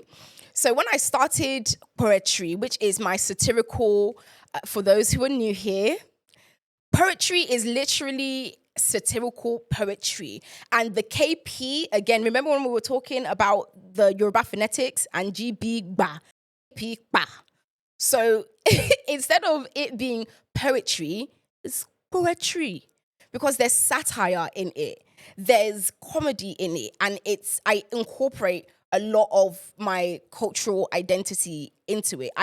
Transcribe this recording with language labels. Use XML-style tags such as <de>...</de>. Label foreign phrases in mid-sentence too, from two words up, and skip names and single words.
<en>So when I started poetry, which is my satirical, for those who are new here, poetry is literally satirical poetry. And the KP, again, remember when we were talking about the Yoruba phonetics and GB ba, P ba. So instead of it being poetry, it's poetry because there's satire in it. There's comedy in it. And I incorporate a lot of my cultural identity into it.</en>